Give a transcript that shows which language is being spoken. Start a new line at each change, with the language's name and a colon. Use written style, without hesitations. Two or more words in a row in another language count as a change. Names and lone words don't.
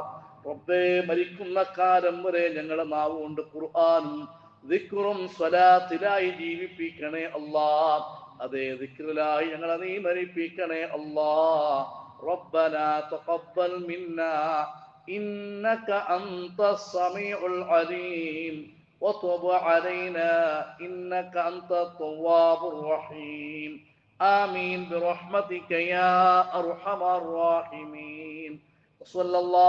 Malayalam: റബ്ബേ, മരിക്കുന്ന കാലം വരെ ഞങ്ങളെ നാവ് കൊണ്ട് ഖുർആനും ദിക്റും സ്വലാത്തിലായി ജീവിപ്പിക്കണേ അല്ലാഹ്. അതേ ദിക്റിലായി ഞങ്ങളെ നീ മരിപ്പിക്കണേ അല്ലാഹ്.
Arabic: ربنا تقبل منا إنك أنت السميع العليم وتب علينا إنك أنت التواب الرحيم. آمين برحمتك يا أرحم الراحمين. وصلى الله